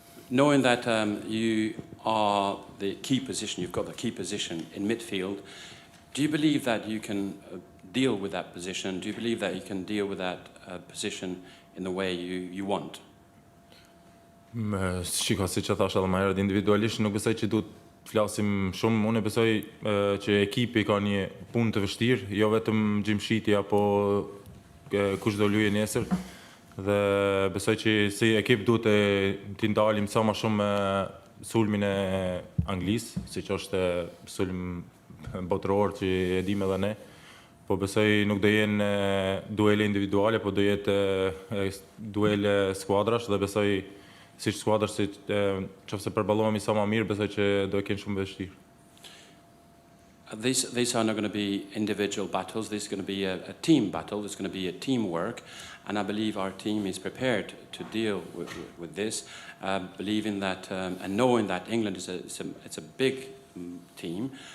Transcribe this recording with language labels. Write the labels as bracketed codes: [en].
[en] Knowing that you are the key position, you've got the key position in midfield, do you believe that you can deal with that position? Do you believe that you can deal with that position in the way you want? [sq] Shiko, si që thash edhe më herët, individualisht nuk besoj që duhet flasim shumë, unë besoj që ekipi ka një punë të vështirë, jo vetëm Gjimshiti apo kush do luajë nesër, dhe besoj që si ekip duhet të ndalim sa më shumë sulmin e Anglisë, siç është sulm botëror që e dim edhe ne, po besoj nuk do jenë duele individuale, po do jetë duele skuadrash dhe besoj si skuadrash si nëse përballohemi sa më mirë, besoj që do e kenë shumë vështirë. [en] These are not going to be individual battles. This is going to be a team battle. It's going to be a teamwork, and I believe our team is prepared to deal with this, believing that and knowing that England is it's a big team.